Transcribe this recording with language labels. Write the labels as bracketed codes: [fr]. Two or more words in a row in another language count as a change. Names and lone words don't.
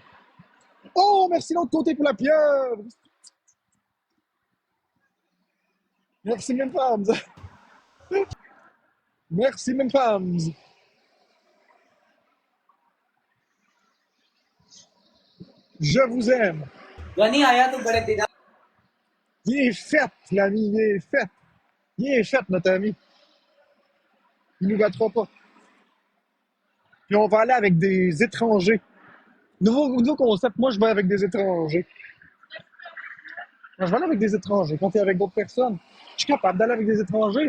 [fr] Oh, merci l'autre côté pour la pieuvre. Merci Mime Farms. Merci Mime Farms. Je vous aime. [hi] गनी आया तो बड़े दिन [fr] Il est fait, l'ami, il est fait. Il est fait, notre ami. Il ne nous battra pas. Puis on va aller avec des étrangers. Nouveau concept, moi je vais avec des étrangers. Moi, je vais aller avec des étrangers. Quand tu es avec d'autres personnes, je suis capable d'aller avec des étrangers.